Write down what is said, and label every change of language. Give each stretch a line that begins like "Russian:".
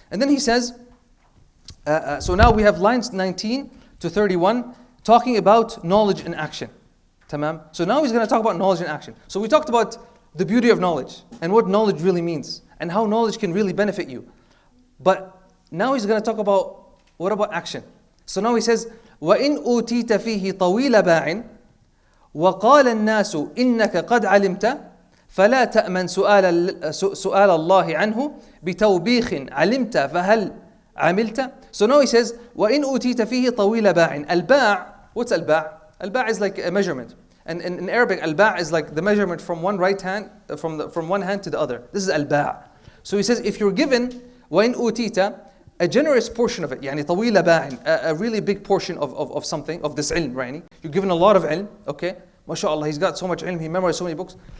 English: And then he says, so now we have lines 19 to 31 talking about knowledge and action. Tamam? So now he's going to talk about knowledge and action. So we talked about the beauty of knowledge and what knowledge really means and how knowledge can really benefit you. But now he's going to talk about, what about action? So now he says,
Arabic: وَإِنْ أُوتِيتَ فِيهِ طَوِيلَ بَاعٍ وَقَالَ النَّاسُ إِنَّكَ قَدْ عَلِمْتَ فلا تأمن سؤال الله عنه بتوبيخ علمت فهل عملت.
English: So now he says
Arabic: وإن أوتيت فيه طويل باع. الباع,
English: what's
Arabic: الباع?
English: الباع is like a measurement, and in Arabic الباع is like the measurement from one right hand, from one hand to the other. This is الباع. So he says if you're given
Arabic: وإن أوتيت,
English: a generous portion of it,
Arabic: يعني طويل باع,
English: a really big portion of something, of this ilm,
Arabic: يعني
English: you're given a lot of ilm, okay, mashallah, he's got so much ilm, he memorized so many books.